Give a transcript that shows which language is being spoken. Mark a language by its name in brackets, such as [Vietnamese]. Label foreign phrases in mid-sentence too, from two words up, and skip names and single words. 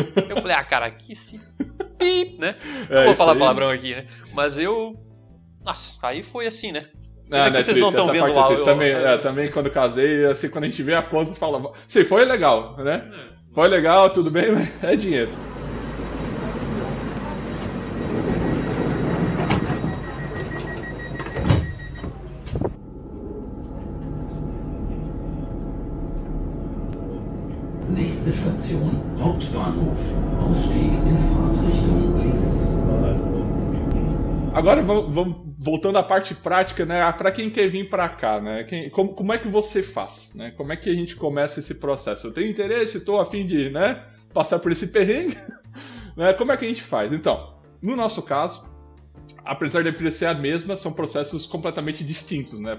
[Portuguese] Eu falei, cara, que se... né? Não vou falar palavrão aqui, né? Mas nossa, aí foi assim, né? Vocês não estão vendo lá. Também quando casei, assim, quando a gente vê a conta, fala, sim, foi legal, né? Foi legal, tudo bem, mas é dinheiro. [German] Nächste Station, Hauptbahnhof. Ausstieg in Fahrtrichtung links. [Portuguese] Agora vamos voltando à parte prática, né? Para quem quer vir para cá, né? Como é que você faz, né? Como é que a gente começa esse processo? Eu tenho interesse, estou a fim de, né, passar por esse perrengue, né? Como é que a gente faz? Então, no nosso caso, apesar da empresa ser a mesma, são processos completamente distintos, né?